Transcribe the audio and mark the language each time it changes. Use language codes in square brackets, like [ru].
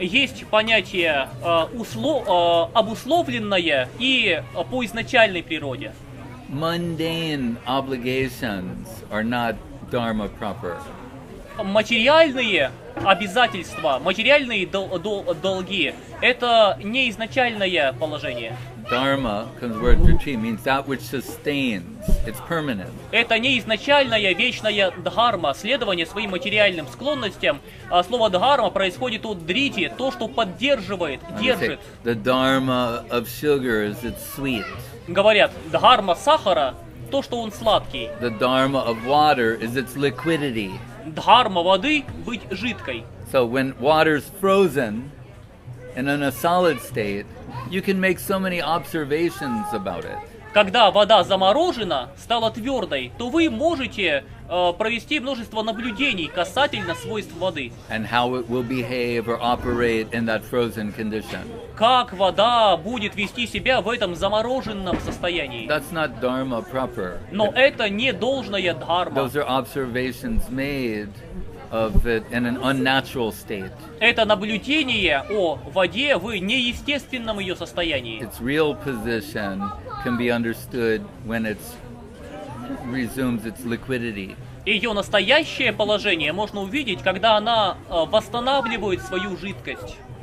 [ru] Есть понятие обусловленное и по изначальной природе. [en] Mundane obligations are not dharma proper. [ru] Материальные обязательства, материальные долги – это не изначальное положение. [en] Dharma comes word driti, means that which sustains. It's permanent. [ru] Это не изначальная вечная дхарма, следование своим материальным склонностям. А слово дхарма происходит от дрити, то, что поддерживает, держит. [en] The dharma of sugar is it's sweet. [ru] Говорят, дхарма сахара, то, что он сладкий. [en] The dharma of water is its liquidity. [ru] Дхарма воды быть жидкой. [en] So when water's frozen and in a solid state, you can make so many observations about it. [ru] Когда вода заморожена, стала твердой, то вы можете провести множество наблюдений касательно свойств воды. [en] And how it will behave or operate in that frozen condition. [ru] Как вода будет вести себя в этом замороженном состоянии. [en] That's not dharma proper. [ru] Но это не должная дхарма. [en] Those are observations made of it in an unnatural state. [ru] Это наблюдение о воде в неестественном ее состоянии. [en] Its real position can be understood when it resumes its liquidity. [ru] Ее настоящее положение можно увидеть, когда она восстанавливает свою жидкость.